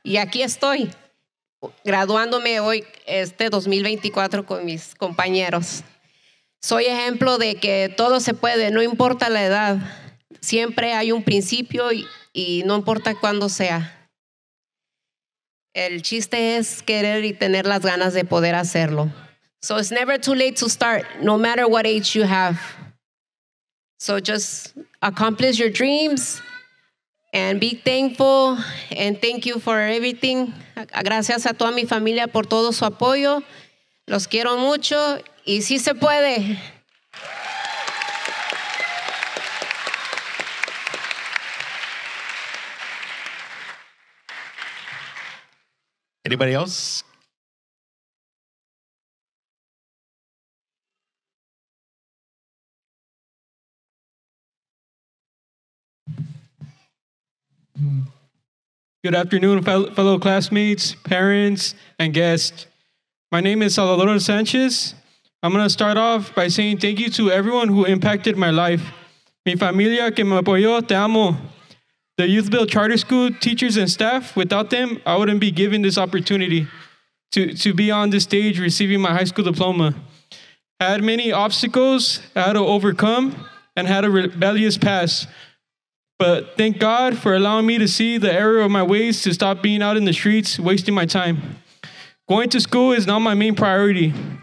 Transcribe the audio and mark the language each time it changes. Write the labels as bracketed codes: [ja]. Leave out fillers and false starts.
[es] Y aquí estoy, graduándome hoy, 2024 con mis compañeros. Soy ejemplo de que todo se puede, no importa la edad. Siempre hay un principio y no importa cuándo sea. El chiste es querer y tener las ganas de poder hacerlo. [en] So it's never too late to start, no matter what age you have. So just accomplish your dreams and be thankful and thank you for everything. [es] Gracias a toda mi familia por todo su apoyo. Los quiero mucho y sí se puede. [en] Anybody else? Good afternoon, fellow classmates, parents, and guests. My name is Salvador Sanchez. I'm going to start off by saying thank you to everyone who impacted my life. [es] Mi familia que me apoyó, te amo. [en] The YouthBuild Charter School teachers and staff, without them, I wouldn't be given this opportunity to be on this stage receiving my high school diploma. I had many obstacles I had to overcome and had a rebellious past. But thank God for allowing me to see the error of my ways to stop being out in the streets, wasting my time. Going to school is not my main priority.